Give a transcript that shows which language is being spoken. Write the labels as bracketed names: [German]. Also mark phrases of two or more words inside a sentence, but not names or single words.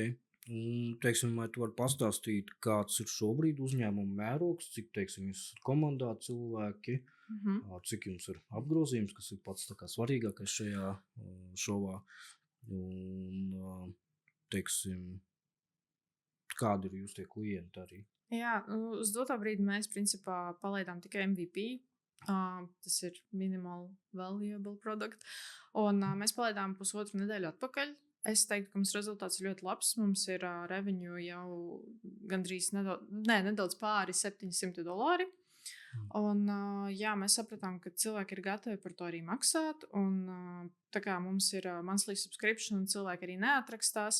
[Latvian] Teiksim, vai tu vari pastāstīt, kāds ir šobrīd uzņēmuma mērogs, cik, teiksim, jūs esat komandā cilvēki, cik jums ir apgrozījums, kas ir pats tā kā svarīgākais šajā šovā, un, teiksim, kādi ir jūs tie klienti arī? Jā, uz dotā brīdi mēs, principā, palaidām tikai MVP, tas ir [English] minimal valuable product, [Latvian] un mēs palaidām 1,5 nedēļu atpakaļ. Es teiktu, ka mums rezultāts ir ļoti labs. Mums ir revenue jau gandrīz nedaudz pāri $700. Un, mēs sapratām, ka cilvēki ir gatavi par to arī maksāt. Un, tā kā mums ir [English] monthly subscription, [Latvian] un cilvēki arī neatrakstās.